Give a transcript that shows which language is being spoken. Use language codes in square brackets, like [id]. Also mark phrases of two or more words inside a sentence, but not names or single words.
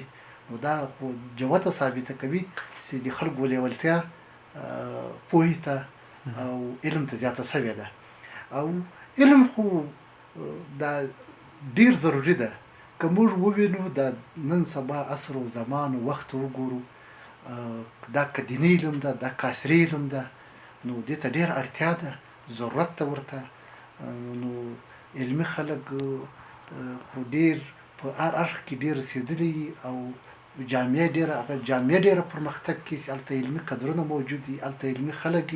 [ps] نو دا خو جوته ثابته کوي چې د خلکو لیوالتیا پوهې ته او علم ته زیاته سوې ده. او علم خو دا ډېر ضروري ده. که موږ ووینو دا نن سبا عصر و زمان و وخت وګورو، دا که دیني علم ده، دا که عصري علم ده، نو دې ته ډېره اړتیا ده، ضرورت ده ورته. نو علمي خلک خو ډېر په هر اړخ کې ډېر رسېدلي او جامعه ډېره پرمختګ کوي چې هلته علمي کدرونه موجود دي، هلته علمي خلک دي.